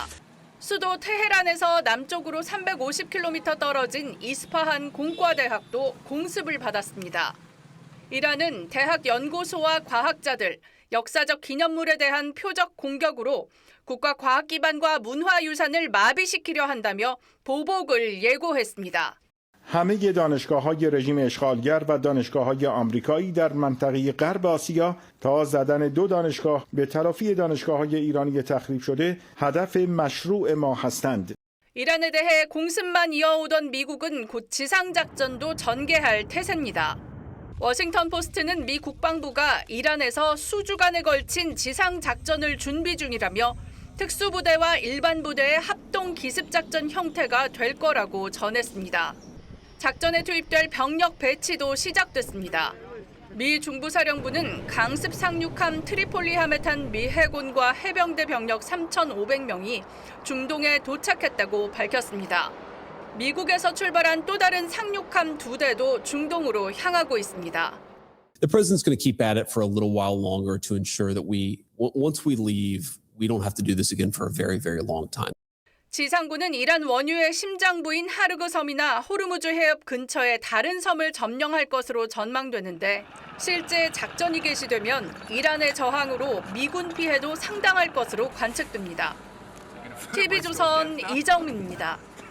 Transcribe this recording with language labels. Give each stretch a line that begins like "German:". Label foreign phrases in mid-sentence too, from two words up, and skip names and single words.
Korean: 수도 테헤란에서 남쪽으로 350km 떨어진 이스파한 공과대학도 공습을 받았습니다. 이란은 대학 연구소와 과학자들, 역사적 기념물에 대한 표적 공격으로 국가 과학 기반과 문화유산을 마비시키려 한다며 보복을 예고했습니다.
Persian: همه دانشگاه‌های رژیم اشغالگر و دانشگاه‌های آمریکایی در منطقه غرب آسیا تا زدن دو دانشگاه به تلافی دانشگاه‌های ایرانی تخریب شده هدف مشروع ما هستند.
Korean: 이란에 대해 공습만 이어오던 미국은 곧 지상작전도 전개할 태세입니다. 워싱턴 포스트는 미 국방부가 이란에서 수주간에 걸친 지상작전을 준비 중이라며 특수부대와 일반 부대의 합동 기습작전 형태가 될 거라고 전했습니다. 작전에 투입될 병력 배치도 시작됐습니다. 미 중부사령부는 강습 상륙함 트리폴리함에 탄 미 해군과 해병대 병력 3,500명이 중동에 도착했다고 밝혔습니다. 미국에서 출발한 또 다른 상륙함 2대도 중동으로 향하고 있습니다.
English: The president's going to keep at it for a little while longer to ensure that once we leave, we don't have to do this again for a very, very long time.
Korean: 지상군은 이란 원유의 심장부인 하르그 섬이나 호르무즈 해협 근처의 다른 섬을 점령할 것으로 전망되는데 실제 작전이 개시되면 이란의 저항으로 미군 피해도 상당할 것으로 관측됩니다. TV조선 이정민입니다.